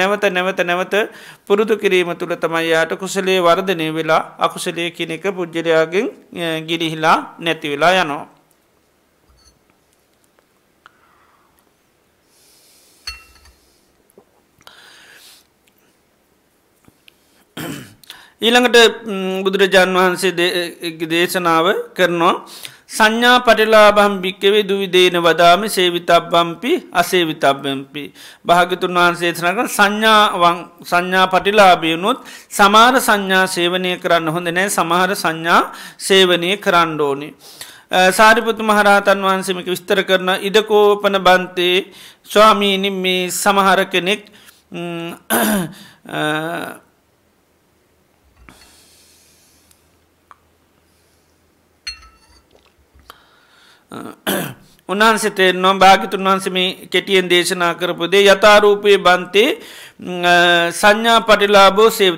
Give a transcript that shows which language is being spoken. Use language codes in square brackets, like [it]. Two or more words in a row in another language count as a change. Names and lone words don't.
[si] නැවත පුරුදු කිරීම තුළ තමයි යාට කුසලයේ වර්ධනය වෙලා අකුසලයේ කියන එක පුජ්‍යලයාගෙන් ගිලිහිලා නැති වෙලා යනවා. ඊළඟට බුදුරජාන් වහන්සේ දේශනාව කරනවා [pi] සංඥා පටිලාභම් භික්කවේ දුවිදේන වදාමි සේවිතබ්බම්පි අසේවිතබ්බම්පි. [si] භාග්‍යවතුන් වහන්සේ දේශනා කරන සංඥා පටිලාභයනොත් සමහර සංඥා සේවනය කරන්න හොඳ නැහැ, සමහර සංඥා සේවනය කරන්න ඕනේ. සාරිපුත්ත මහරහතන් වහන්සේ මේක විස්තර කරන [pi] ඉදකෝපන බන්තේ [si] ස්වාමීනි මේ සමහර කෙනෙක් උන්වහන්සේ තේරෙනවා භාග්‍යවතුන් වහන්සේ මේ කෙටියෙන් දේශනා කරපු දේ [pi] යථාරූපේ බන්තේ සංඥා පටිලාභෝ සේවිත.